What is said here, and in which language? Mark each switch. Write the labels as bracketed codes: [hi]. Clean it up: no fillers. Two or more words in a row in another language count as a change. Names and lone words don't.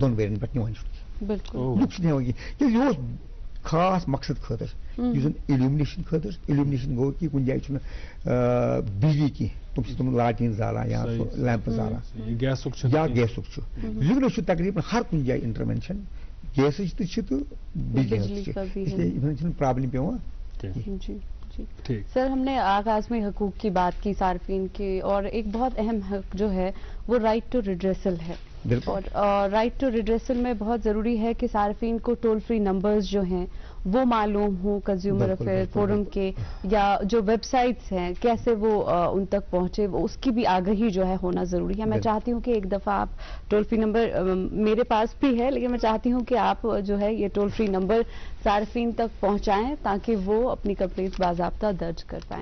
[ks] 2 ؤرین پٮ۪ٹھ نِوان لُکھ چھِنہٕ ہٮ۪وان کینٛہہ کیٛازِ یہِ اوس خاص مقصد خٲطرٕ یُس زن ایلومنیشن خٲطرٕ ایلومنیشن گوٚو کہِ کُنہِ جایہِ چھُنہٕ بجلی کینٛہہ تِم چھِ تِم لاٹیٖن زالان یا لیمپ زالان یا گیسُک چھُ وٕنکیٚنس چھُ تقریٖبن ہر کُنہِ جایہِ انٹروینشن گیسٕچ تہِ چھِ تہٕ بجلی ہٕنٛز تہِ چھِ اسلیے یِمن چھِنہٕ پرابلم پیٚوان [ur] سر ہم نے آغاز میں حقوق کی بات کی صارفین کے اور ایک بہت اہم حق جو ہے وہ [en] right to redressal [ur] ہے اور رائٹ [en] to redressal [ur] میں بہت ضروری ہے کہ صارفین کو [en] toll free numbers [ur] جو ہیں وہ معلوم ہوں [en] consumer affair forum [ur] کے یا جو ویب سائٹس ہیں کیسے وہ ان تک پہنچے اس کی بھی آگہی جو ہے ہونا ضروری ہے میں چاہتی ہوں کہ ایک دفعہ آپ [en] toll free number [ur] میرے پاس بھی ہے لیکن میں چاہتی ہوں کہ آپ جو ہے یہ [en] toll free number [ur] صارفین تک پہنچائیں تاکہ وہ اپنی کمپلینٹ باضابطہ درج کر پائیں